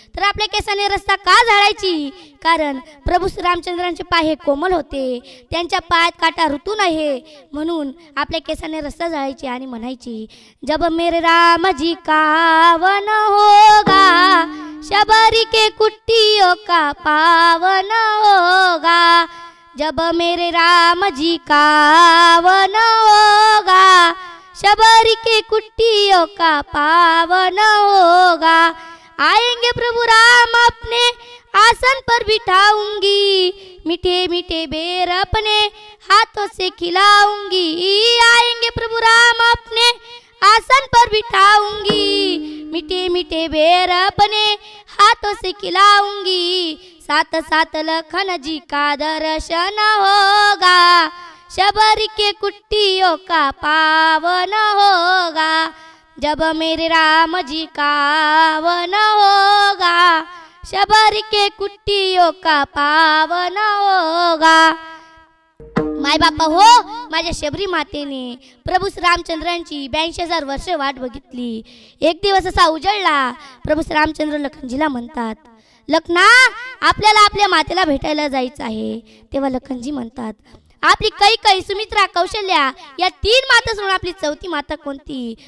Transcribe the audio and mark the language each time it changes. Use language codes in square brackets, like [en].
[mr] तर आपल्या केसाने रस्ता का झाडायची? कारण प्रभू श्रीरामचंद्रांचे पाय हे कोमल होते, त्यांच्या पायात काटा ऋतू नये, म्हणून आपल्या केसाने रस्ता झाडायची आणि म्हणायची, [hi] जब मेरे राम जी का वन होगा, शबरी के कुट्टियों का पावन होगा. जब मेरे राम जी का वन होगा, शबरी के कुट्टियों का पावन होगा. आएंगे प्रभु राम अपने आसन पर बिठाऊंगी, मीठे मीठे बेर अपने हाथों से खिलाऊंगी. आएंगे प्रभु राम अपने आसन पर बिठाऊंगी, मीठे मीठे बेर अपने हाथों से खिलाऊंगी. साथ साथ लखन जी का दर्शन होगा, शबरी के कुट्टियों का पावन होगा. जब मेरे राम जी का वन होगा, शबरी के कुट्टियों का पावन होगा. [mr] माय बापा हो, माझ्या शबरी मातेने प्रभू श्रीरामचंद्रांची 82,000 वर्ष वाट बघितली. एक दिवस असा उजळला. प्रभू श्रीरामचंद्र लखनजीला म्हणतात, लखना, आपल्याला आपल्या मातेला भेटायला जायचं आहे. तेव्हा लखनजी म्हणतात, आपली कैकई, सुमित्रा, कौशल्या या 3 माता सोडून आपली 4थी माता कोणती?